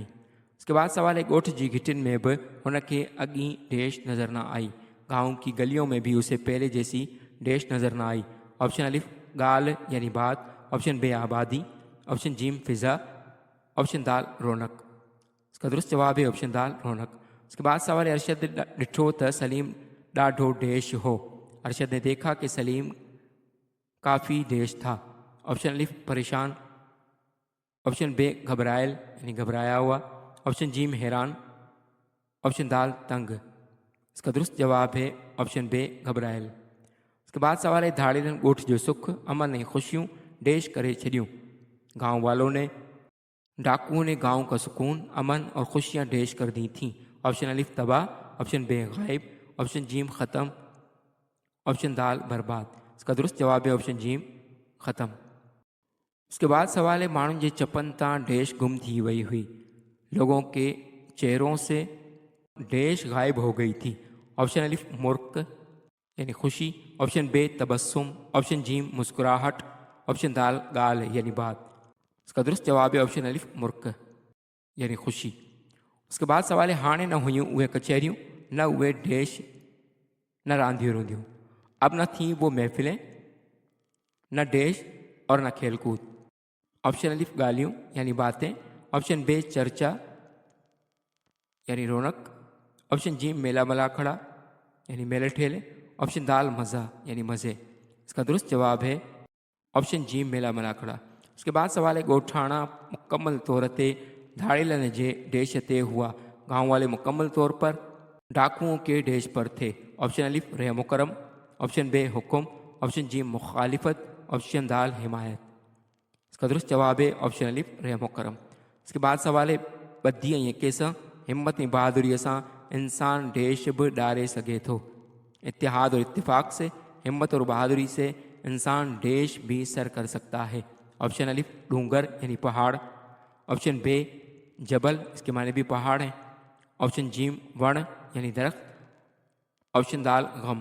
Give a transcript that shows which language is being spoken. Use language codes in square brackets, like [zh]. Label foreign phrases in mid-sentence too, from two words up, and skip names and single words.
[hi] उसके बाद सवाल है [sd] ॻोठ जी घिटिन में भी हुनखे अॻी देश नज़र न आई। [hi] गाँव की गलियों में भी उसे पहले जैसी देश नज़र न आई। ऑप्शन अलिफ गाल यानी बात, ऑप्शन बे आबादी, ऑप्शन जीम फिज़ा, ऑप्शन दाल रौनक। इसका दुरुस्त जवाब है ऑप्शन दाल रौनक। उसके बाद सवाल है [sd] अरशद ॾिठो त सलीम ॾाढो देश हो। [hi] अरशद ने देखा कि सलीम काफ़ी देश था। ऑप्शन अलिफ परेशान, ऑप्शन बे घबरायल यानी घबराया हुआ, ऑप्शन जीम हैरान, ऑप्शन दाल तंग। इसका दुरुस्त जवाब है ऑप्शन बे घबरायल। उसके बाद सवाल है [sd] धाड़ेलन ॻोठ जो सुख अमन ऐं ख़ुशियूं देश करे छॾियूं। [hi] गांव वालों ने, डाकुओं ने गांव का सुकून, अमन और खुशियां देश कर दी थीं। ऑप्शन अलिफ तबाह, ऑप्शन बे गायब, ऑप्शन जीम ख़त्म, ऑप्शन दाल बर्बाद। इसका दुरुस्त जवाब है ऑप्शन जीम ख़त्म। उसके बाद सवाल है [sd] माण्हुनि जे चपन तां देश गुम थी वही हुई। [hi] लोगों के चेहरों से देश गायब हो गई थी। ऑप्शन अलिफ मुर्क यानी खुशी, ऑप्शन बे तबस्सुम, ऑप्शन जीम मुस्कुराहट, ऑप्शन दाल गाल यानी बात। इसका दुरुस्त जवाब है ऑप्शन अलिफ मुर्क यानी खुशी। उसके बाद सवाल है [sd] हाणे न हुयूं उहे कचहरियूं, न उहे देश, न रांधियूं रूंधियूं। [hi] अब न थी वो महफिलें, न देश और न खेलकूद। ऑप्शन अलिफ गालियों यानी बातें, ऑप्शन बे चर्चा यानी रौनक, ऑप्शन जी [sd] मेला मलाखड़ा [hi] यानी मेले ठेले, ऑप्शन दाल मज़ा यानी मज़े। इसका दुरुस्त जवाब है ऑप्शन जी [sd] मेला मलाखड़ा। [hi] उसके बाद सवाल है [sd] ॻोठाणा मुकम्मल तौर ते धाड़ेलन जे देश ते हुआ। [hi] गाँव वाले मुकम्मल तौर पर डाकुओं के देश पर थे। ऑप्शन अलिफ रह मुकरम, ऑप्शन बे हुक्म, ऑप्शन जी मुखालिफत, ऑप्शन दाल हिमायत। इसका दुरुस्त जवाब है ऑप्शन अलिफ रह मुकरम। इसके बाद सवाल है [sd] ॿधी ऐं यके सां हिम्मत ऐं बहादुरीअ सां इंसान देश भी ॾारे सघे थो। [hi] इत्तेहाद और इत्तेफाक से, हिम्मत और बहादुरी से इंसान देश भी सर कर सकता है। ऑप्शन अलिफ डूंगर यानी पहाड़, ऑप्शन बे जबल, इसके माने भी पहाड़ हैं, ऑप्शन जीम वण यानी दरख्त, ऑप्शन दाल गम।